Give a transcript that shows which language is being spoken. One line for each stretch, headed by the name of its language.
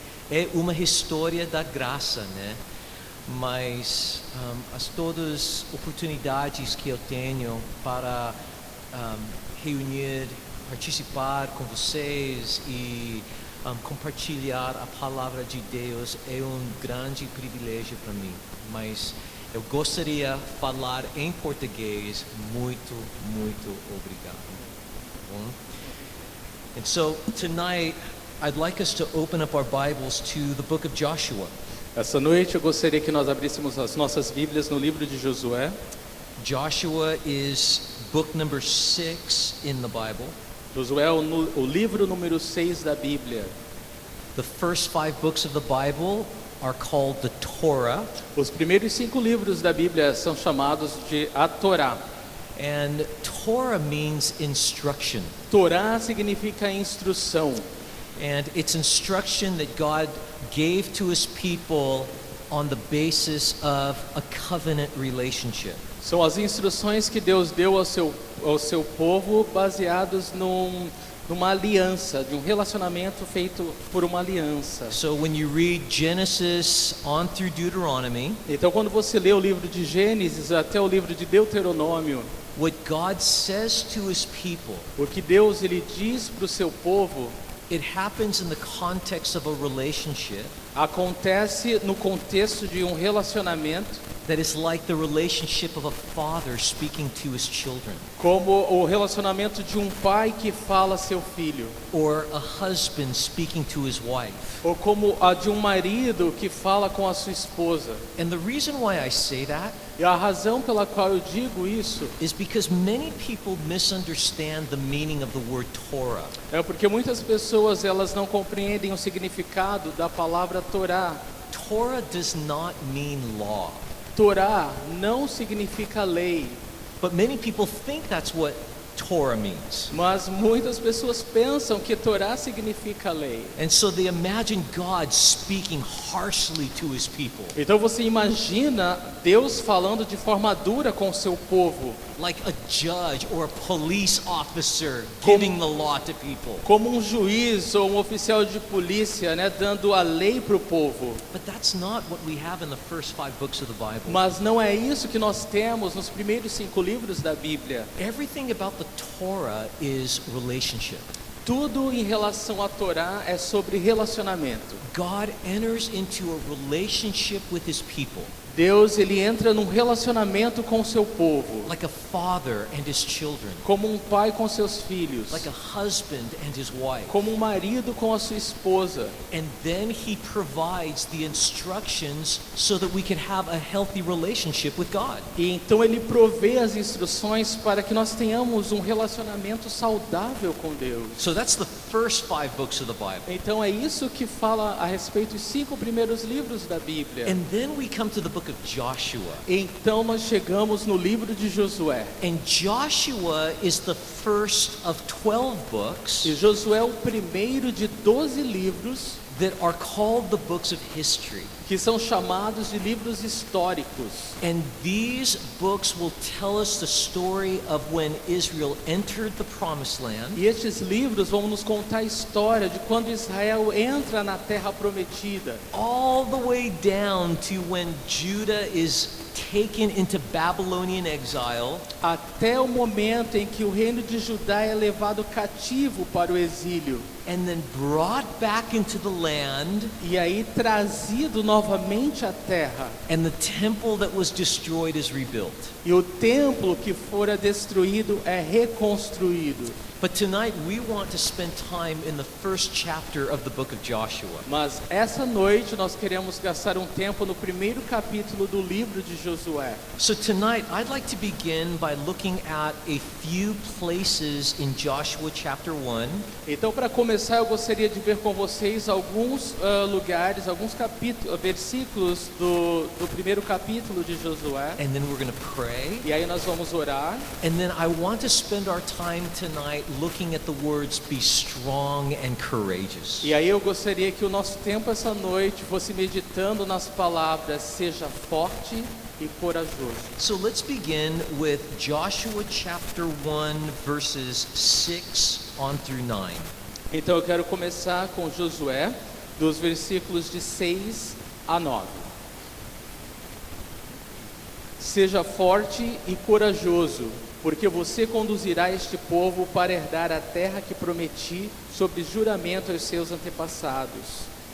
Portuguese: É uma história da graça, né? Mas todas as oportunidades que eu tenho para reunir, participar com vocês e compartilhar a palavra de Deus é um grande privilégio para mim. Mas eu gostaria de falar em português. Muito obrigado. Bom?
English: And so tonight I'd like us to open up our Bibles to the book of Joshua.
Portuguese: Essa noite eu gostaria que nós abríssemos as nossas Bíblias no livro de Josué.
English: Joshua is book number 6 in the Bible.
Portuguese: Josué é o livro número 6 da Bíblia.
English: The first 5 books of the Bible are called the Torah.
Portuguese: Os primeiros 5 livros da Bíblia são chamados de a Torá.
English: And Torah means instruction.
Portuguese: Torá significa instrução.
English: And it's instruction that God gave to his people on the basis of a covenant relationship.
Portuguese: São as instruções que Deus deu ao seu povo baseados numa aliança, de um relacionamento feito por uma aliança.
English: So when you read Genesis on through Deuteronomy,
Portuguese: Então quando você lê o livro de Gênesis até o livro de Deuteronômio,
English: what God says to his people,
Portuguese: o que Deus ele diz para o seu povo,
English: it happens in the context of a relationship
Portuguese: acontece no contexto de um relacionamento
English: that is like the relationship of a father speaking to his children,
Portuguese: como o relacionamento de um pai que fala a seu filho,
English: or a husband speaking to his wife.
Portuguese: ou como a de um marido que fala com a sua esposa.
English: And the reason why I say that
Portuguese: E a razão pela qual eu digo isso
English: is because many people misunderstand the meaning of the word Torah.
Portuguese: é porque muitas pessoas elas não compreendem o significado da palavra Torá.
English: Torah does not mean law,
Portuguese: Torá não significa lei,
English: but many people think that's what Torah means.
Portuguese: mas muitas pessoas pensam que Torá significa lei.
English: And so they imagine God speaking harshly to his people,
Portuguese: Então você imagina Deus falando de forma dura com o seu povo,
English: like a judge or a police officer giving the law to people.
Portuguese: como um juiz ou um oficial de polícia, né, dando a lei para o povo.
English: But that's not what we have in the first 5 books of the Bible.
Portuguese: Mas não é isso que nós temos nos primeiros 5 livros da Bíblia.
English: Everything about the Torah is relationship.
Portuguese: Tudo em relação à Torá é sobre relacionamento.
English: God enters into a relationship with his people,
Portuguese: Deus ele entra num relacionamento com o seu povo,
English: like a father and his children,
Portuguese: como um pai com seus filhos,
English: like a husband and his wife.
Portuguese: como um marido com a sua esposa.
English: And then he provides the instructions so that we can have a healthy relationship with God.
Portuguese: E então ele provê as instruções para que nós tenhamos um relacionamento saudável com Deus.
English: So that's the first 5 books of the Bible.
Portuguese: Então é isso que fala a respeito dos 5 primeiros livros da Bíblia.
English: And then we come to the book of Joshua.
Portuguese: Então nós chegamos no livro de Josué.
English: And Joshua is the first of 12 books
Portuguese: E Josué é o primeiro de 12 livros
English: that are called the books of history.
Portuguese: que são chamados de livros históricos.
English: And these books will tell us the story of when Israel entered the promised land,
Portuguese: E estes livros vão nos contar a história de quando Israel entra na terra prometida,
English: all the way down to when Judah is taken into Babylonian exile,
Portuguese: até o momento em que o reino de Judá é levado cativo para o exílio.
English: and then brought back into the land,
Portuguese: e aí trazido novamente à terra,
English: and the temple that was destroyed is rebuilt.
Portuguese: e o templo que fora destruído é reconstruído.
English: But tonight we want to spend time in the first chapter of the book of Joshua.
Portuguese: Mas essa noite nós queremos gastar um tempo no primeiro capítulo do livro de Josué.
English: So tonight I'd like to begin by looking at a few places in Joshua chapter 1.
Portuguese: Então, para começar, eu gostaria de ver com vocês alguns lugares, alguns versículos do primeiro capítulo de Josué.
English: And then we're going to pray.
Portuguese: E aí nós vamos orar.
English: And then I want to spend our time tonight looking at the words be strong and courageous.
Portuguese: E aí eu gostaria que o nosso tempo essa noite fosse meditando nas palavras seja forte e corajoso.
English: So let's begin with Joshua chapter 1 verses 6 on through 9.
Portuguese: Então eu quero começar com Josué, dos versículos de 6 a 9. Seja forte e corajoso, porque você conduzirá este povo para herdar a terra que prometi sob juramento aos seus antepassados.